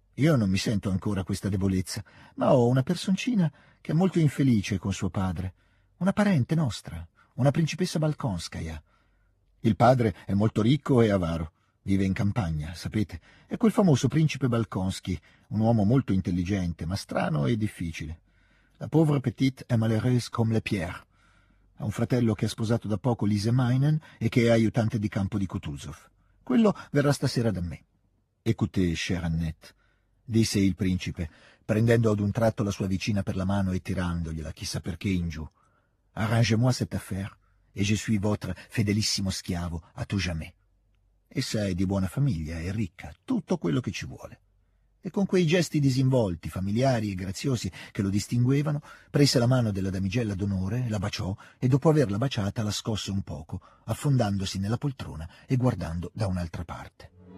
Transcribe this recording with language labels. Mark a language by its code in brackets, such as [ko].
[it] Io non mi sento ancora questa debolezza, ma ho una personcina che è molto infelice con suo padre, una parente nostra, una principessa Balkonskaya. Il padre è molto ricco e avaro. Vive in campagna, sapete, è quel famoso principe Balkonski, un uomo molto intelligente, ma strano e difficile. [fr] La pauvre petite est malheureuse comme le pierre. [it] Ha un fratello che ha sposato da poco Lise Meinen e che è aiutante di campo di Kutuzov. Quello verrà stasera da me. [fr] Écoutez, chère Annette», [it] disse il principe, prendendo ad un tratto la sua vicina per la mano e tirandogliela, chissà perché, in giù. [fr] «Arrangez-moi cette affaire, et je suis votre [it] fedelissimo schiavo [fr] à tout jamais. [it] Essa è di buona famiglia, è ricca, tutto quello che ci vuole». E con quei gesti disinvolti, familiari e graziosi che lo distinguevano, prese la mano della damigella d'onore, la baciò e, dopo averla baciata, la scosse un poco, affondandosi nella poltrona e guardando da un'altra parte.